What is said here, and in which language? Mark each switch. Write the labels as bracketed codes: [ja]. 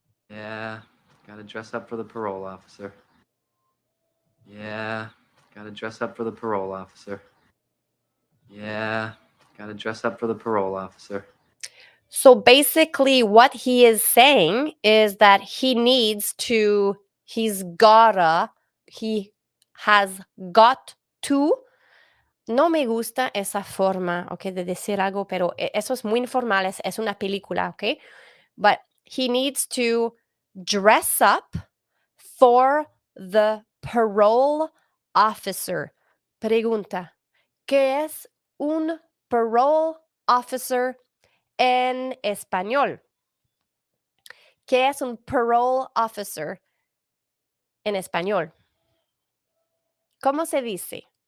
[en] Yeah, gotta dress up for the parole officer. Yeah, gotta dress up for the parole officer. Yeah, gotta dress up for the parole officer. So basically, what he is saying is that he has got to. [es] No me gusta esa forma, okay, de decir algo, pero eso es muy informal, es una película, okay? [en] But he needs to dress up for the parole officer. [es] Pregunta, ¿qué es un parole officer en español? ¿Qué es un parole officer en español? ¿Cómo se dice?